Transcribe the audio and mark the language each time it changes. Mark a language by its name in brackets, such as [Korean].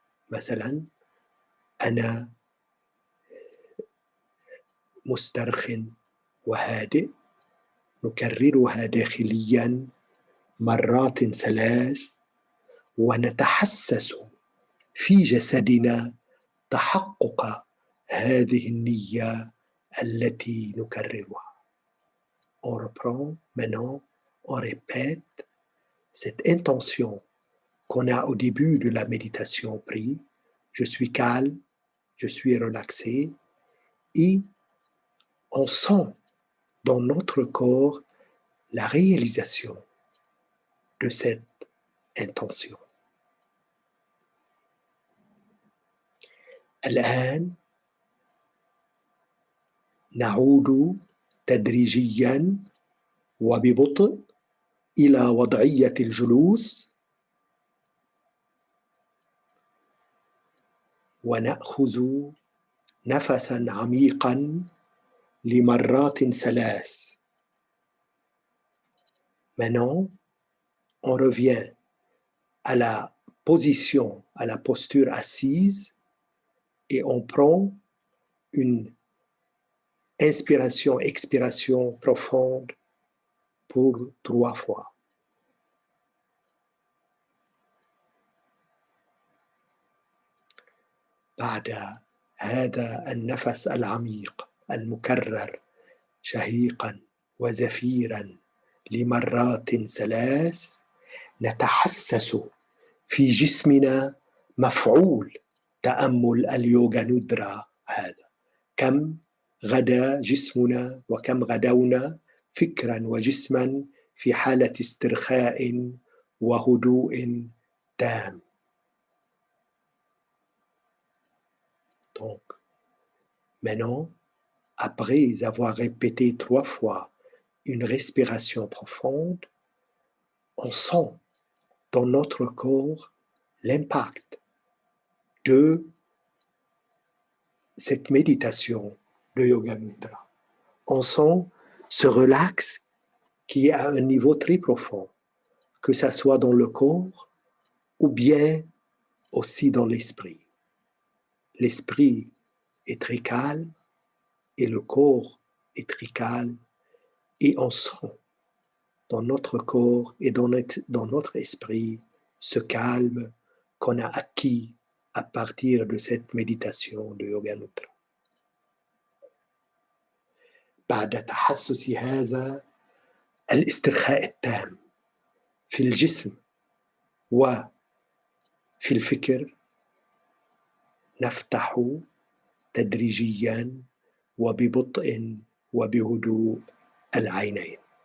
[Arabic] مثلا أنا مسترخٍ وهادئ، نكررها داخليا مرات 3 ونتحسس في جسدنا تحقق هذه النية التي نكررها. [French] On reprend maintenant, on répète cette intention qu'on a au début de la méditation prise. Je suis calme, je suis relaxé, et on sent dans notre corps la réalisation de cette intention. [Arabic] الآن نعود تدريجيا وببطء إلى وضعية الجلوس، ونأخذ نفسا عميقا لمرات 3. [French] Maintenant, on revient à la position, à la posture assise, et on prend une inspiration, expiration profonde pour 3 fois. [Arabic] بعد هذا النفس العميق المكرر شهيقا وزفيرا لمرات 3، نتحسس في جسمنا مفعول تأمل اليوغا ندرا هذا. كم غدا جسمنا وكم غدونا فكرا وجسما في حالة استرخاء وهدوء تام. [French] Donc, maintenant, après avoir répété 3 fois une respiration profonde, on sent dans notre corps l'impact de cette méditation de Yoga Nidra. On sent ce relax qui est à un niveau très profond, que ce soit dans le corps ou bien aussi dans l'esprit. L'esprit est très calme et le corps est très calme, et on sent dans notre corps et dans notre esprit ce calme qu'on a acquis à partir de cette méditation de Yoga Nidra. [Arabic] بعد تحسس هذا الاسترخاء التام في الجسم وفي الفكر، نفتح تدريجيا وببطء وبهدوء العينين.